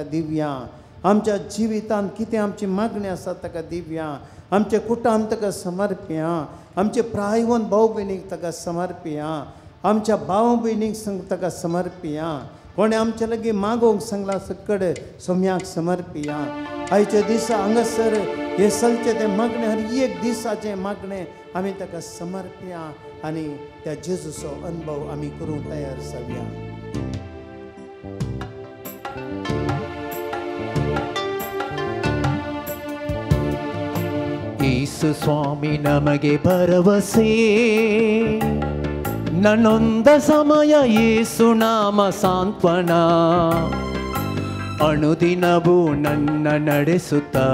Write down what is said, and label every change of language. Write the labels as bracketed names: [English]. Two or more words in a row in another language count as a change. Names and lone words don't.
[Konkani] दिवया आमच्या जिवितांत कितें आमची मागणी आसा ताका दिवया आमचे कुटुंब ताका समर्पया आमचे प्रायवंत भाव भयणीक ताका समर्पया आमच्या भाव भयणीक ताका समर्पया कोणें आमचे लागीं मागोवंक सांगला सकड सोम्याक समर्पया आयच्या दिसा हांगासर हे चलचे ते मागणे हर एक दिसाचें मागणें आमी ताका समर्पया आनी त्या जेजूचो अनुभव आमी करूंक तयार जावया [Kannada] ಯೇಸು ಸ್ವಾಮಿ ನಮಗೆ ಭರವಸೆ ನನ್ನೊಂದ ಸಮಯ ಯೇಸು ನಾಮ ಸಾಂತ್ವನ ಅನುದಿನವೂ ನನ್ನ ನಡೆಸುತ್ತ